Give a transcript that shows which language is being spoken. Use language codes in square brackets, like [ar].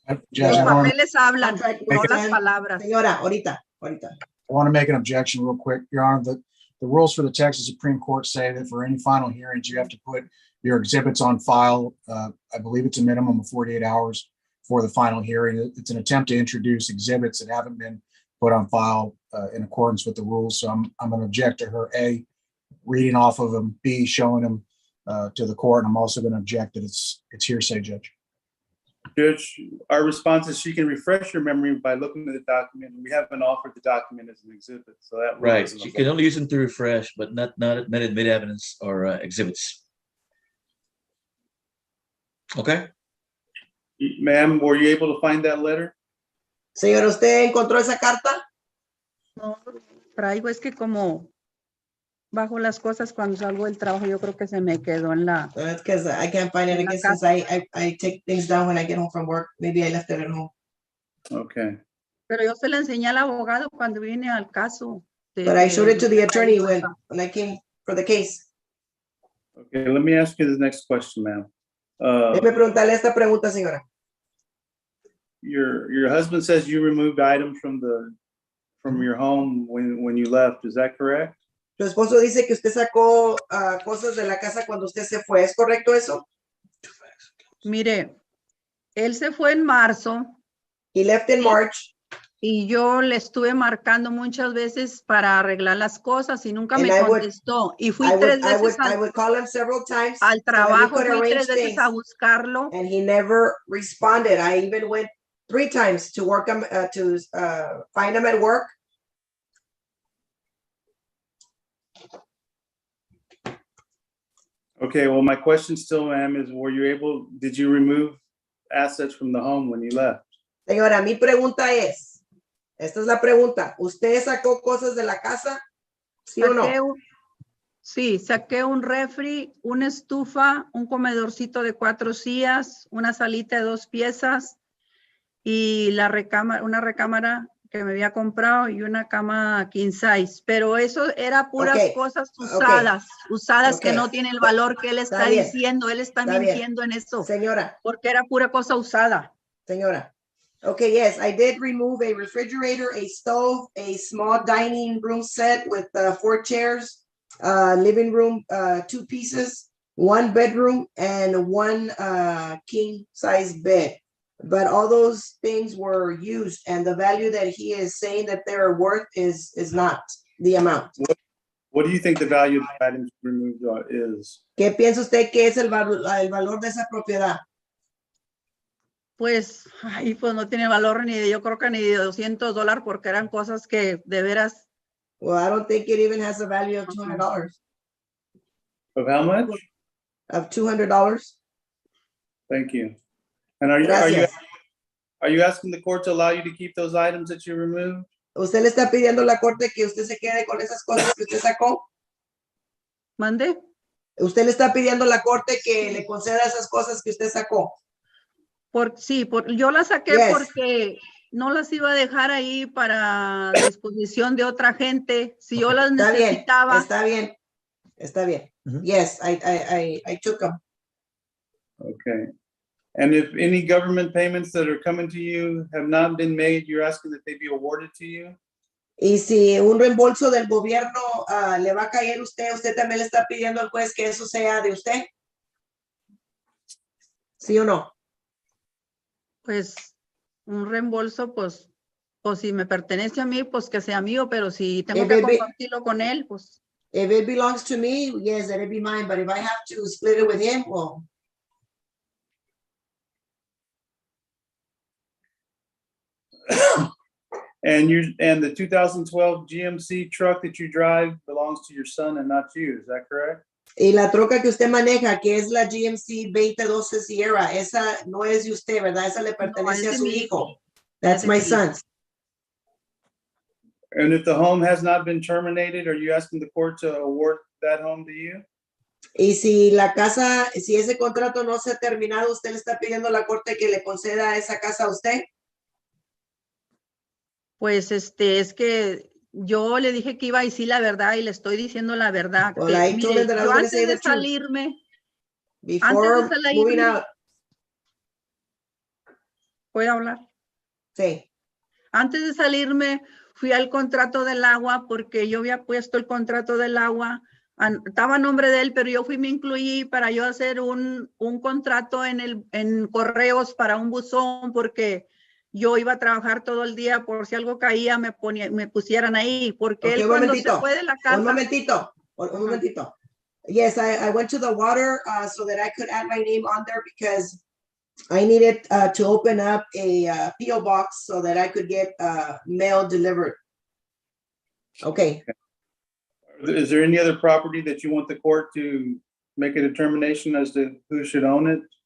[es] Los papeles hablan, no las palabras. Señora, ahorita. [en] I want to make an objection real quick, Your Honor. The rules for the Texas Supreme Court say that for any final hearings, you have to put your exhibits on file. I believe it's a minimum of 48 hours for the final hearing. It's an attempt to introduce exhibits that haven't been put on file in accordance with the rules. So I'm going to object to her, A, reading off of them, B, showing them to the court. And I'm also going to object that it's hearsay, Judge. Judge, our response is she can refresh your memory by looking at the document. We haven't offered the document as an exhibit, so that right. She can only use them to refresh, but not admit evidence or exhibits. Okay. Ma'am, were you able to find that letter? [es] Señor, ¿usted encontró esa carta? No, traigo, es que como bajo las cosas cuando salgo del trabajo, yo creo que se me quedó en la... [en] That's because I can't find it. I guess since I take things down when I get home from work. Maybe I left it at home. Okay. [es] Pero yo se la enseñé al abogado cuando vine al caso. [en] But I showed it to the attorney when I came for the case. Okay, let me ask you the next question, ma'am. [es] Déjeme preguntarle esta pregunta, señora. [en] Your husband says you removed items from your home when you left. Is that correct? [es] Su esposo dice que usted sacó cosas de la casa cuando usted se fue. ¿Es correcto eso? Mire, él se fue en marzo. [en] He left in March. [es] Y yo le estuve marcando muchas veces para arreglar las cosas y nunca me [en] And [es] contestó. Y fui tres veces [en] I would call him several times [es] al [en] so that we [es] trabajo, [en] could [es] fui [en] arrange [es] 3 veces [en] things. [es] a buscarlo. [en] And he never responded. I even went 3 times to work him to find him at work. Okay, well, my question still, ma'am, is did you remove assets from the home when you left? [es] Señora, mi pregunta es, esta es la pregunta, ¿usted sacó cosas de la casa? ¿Sí o no? Sí, saqué un refri, una estufa, un comedorcito de 4 sillas, una salita de 2 piezas y una recámara que me había comprado y una cama king size. Pero eso era puras cosas usadas que no tienen el valor que él está diciendo. Él está mintiendo en eso. Señora. Porque era pura cosa usada. Señora. [en] Okay, yes, I did remove a refrigerator, a stove, a small dining room set with 4 chairs, living room, 2 pieces, 1 bedroom, and 1 king size bed. But all those things were used, and the value that he is saying that they're worth is not the amount. What do you think the value of the items removed is? [es] ¿Qué piensa usted que es el valor de esa propiedad? Pues no tiene valor yo creo que ni de $200 porque eran cosas que de veras. [en] Well, I don't think it even has a value of $200. Of how much? Of $200. Thank you. And are you asking the court to allow you to keep those items that you removed? [es] ¿Usted le está pidiendo a la corte que usted se quede con esas cosas que usted sacó? ¿Mande? ¿Usted le está pidiendo a la corte que le conceda esas cosas que usted sacó? Yo las saqué porque no las iba a dejar ahí para disposición de otra gente. Si yo las necesitaba. Está bien. [en] Yes, I took them. Okay. And if any government payments that are coming to you have not been made, you're asking that they be awarded to you? [es] Y si un reembolso del gobierno le va a caer usted también le está pidiendo al juez que eso sea de usted. ¿Sí o no? Pues un reembolso, pues si me pertenece a mí, pues que sea mío, pero si tengo que compartirlo con él, pues. [en] If it belongs to me, yes, that it be mine. But if I have to split it with him, well. And the 2012 GMC truck that you drive belongs to your son and not you. Is that correct? [es] Y la troca que usted maneja, que es la GMC 2012 Sierra, esa no es de usted, ¿verdad? Esa le pertenece a su hijo. [en] That's my son's. And if the home has not been terminated, are you asking the court to award that home to you? [es] Y si la casa, si ese contrato no se ha terminado, ¿usted le está pidiendo a la corte que le conceda esa casa a usted? Pues es que yo le dije que iba a decir la verdad y le estoy diciendo la verdad. [en] Well, I told him that I was going to say the truth. Before moving out. [es] ¿Puedo hablar? Sí. Antes de salirme, fui al contrato del agua porque yo había puesto el contrato del agua. Estaba a nombre de él, pero yo me incluí para yo hacer un contrato en correos para un buzón porque yo iba a trabajar todo el día por si algo caía, me pusieran ahí. Porque él cuando se fue de la casa. Un momentito. [en] Yes, I went to the water so that I could add my name on there because I needed to open up a P.O. box so that I could get mail delivered. Okay. Is there any other property that you want the court to make a determination as to who should own it?